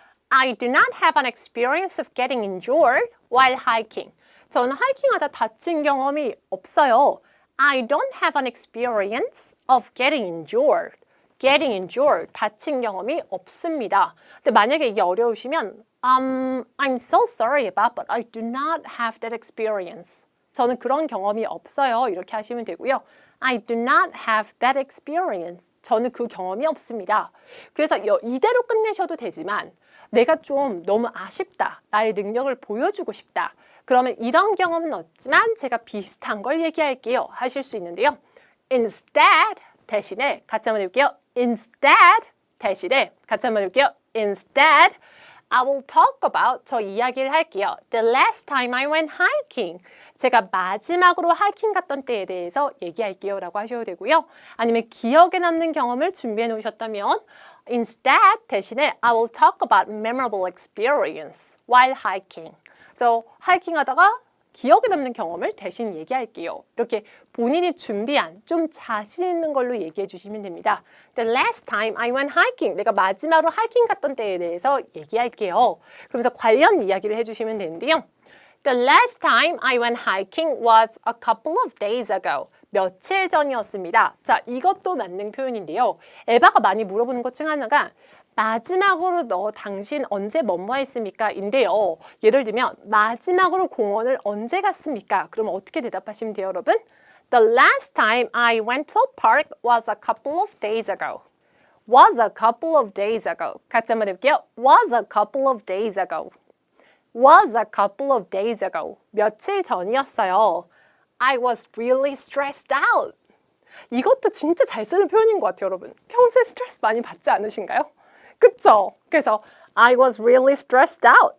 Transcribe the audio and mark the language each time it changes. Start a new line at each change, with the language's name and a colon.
English: I do not have an experience of getting injured while hiking.
Korean: 저는 하이킹하다 다친 경험이 없어요.
English: I don't have an experience of getting injured. Getting injured,
Korean: 다친 경험이 없습니다. 근데 만약에 이게 어려우시면
English: I'm so sorry about, but I do not have that experience.
Korean: 저는 그런 경험이 없어요. 이렇게 하시면 되고요.
English: I do not have that experience.
Korean: 저는 그 경험이 없습니다. 그래서 이대로 끝내셔도 되지만 내가 좀 너무 아쉽다. 나의 능력을 보여주고 싶다. 그러면 이런 경험은 없지만 제가 비슷한 걸 얘기할게요. 하실 수 있는데요. Instead 대신에 같이 한번 해볼게요. Instead 대신에 같이 한번 해볼게요.
English: Instead I will talk about,
Korean: 저 이야기를 할게요.
English: The last time I went hiking.
Korean: 제가 마지막으로 하이킹 갔던 때에 대해서 얘기할게요 라고 하셔도 되고요. 아니면 기억에 남는 경험을 준비해 놓으셨다면
English: Instead
Korean: 대신에
English: I will talk about memorable experience while hiking.
Korean: 그래서 하이킹 하다가 기억에 남는 경험을 대신 얘기할게요. 이렇게 본인이 준비한 좀 자신 있는 걸로 얘기해 주시면 됩니다.
English: The last time I went hiking.
Korean: 내가 마지막으로 하이킹 갔던 때에 대해서 얘기할게요. 그러면서 관련 이야기를 해주시면 되는데요.
English: The last time I went hiking was a couple of days ago.
Korean: 며칠 전이었습니다. 자, 이것도 맞는 표현인데요. 에바가 많이 물어보는 것 중 하나가 마지막으로 당신 언제 뭐뭐 했습니까? 인데요. 예를 들면 마지막으로 공원을 언제 갔습니까? 그러면 어떻게 대답하시면 돼요, 여러분?
English: The last time I went to a park was a couple of days ago. Was a couple of days ago.
Korean: 같이 한번 해볼게요.
English: Was a couple of days ago. Was a couple of days ago.
Korean: 며칠 전이었어요.
English: I was really stressed out.
Korean: 이것도 진짜 잘 쓰는 표현인 것 같아요, 여러분. 평소에 스트레스 많이 받지 않으신가요? 그쵸?
English: 그래서 I was really stressed out.